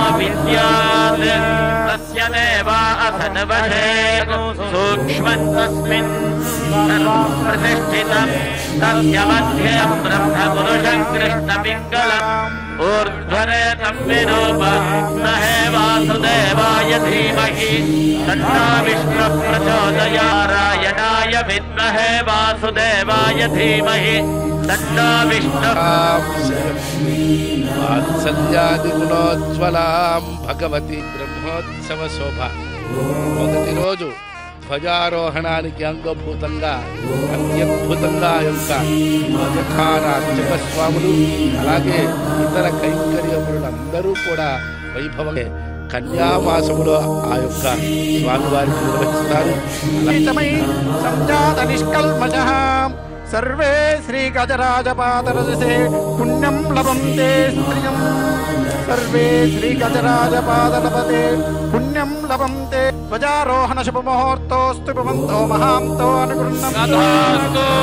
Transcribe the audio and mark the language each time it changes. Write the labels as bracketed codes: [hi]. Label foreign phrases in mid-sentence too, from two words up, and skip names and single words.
[sa] विद्यात् तस्य देवा असन्वशे सूक्ष्मं तस्मिन् प्रतिष्ठितं तस्य मध्यं ब्रह्मपुरुषं कृष्णपिङ्गलम् ऊर्ध्वरेतं विरूपमहे वासुदेवाय धीमहि तन्नो विष्णुः प्रचोदयात् विद्महे वासुदेवाय धीमहि तन्नो विष्णुः వాత్సల్యాది గుణోజ్వలాం భగవతి బ్రహ్మోత్సవ శోభ. [te] మొదటి రోజు ధ్వజారోహణానికి అంగభూతంగా అత్యద్భుతంగా యొక్క ధ్వజఖాన అర్చక స్వాములు అలాగే ఇతర కైంకర్యములందరూ కూడా వైభవమే కన్యామాసములో ఆ యొక్క స్వామివారికి నిర్వహిస్తారు. [sa] सर्वे श्रीगजराजपादरजसे पुण्यं लभन्ते स्त्रियं सर्वे श्रीगजराजपादलपते पुण्यं लभन्ते ध्वजारोहण शुभमुहूर्तोऽस्तु भवन्तो महान्तो अनुगृह्णन्तु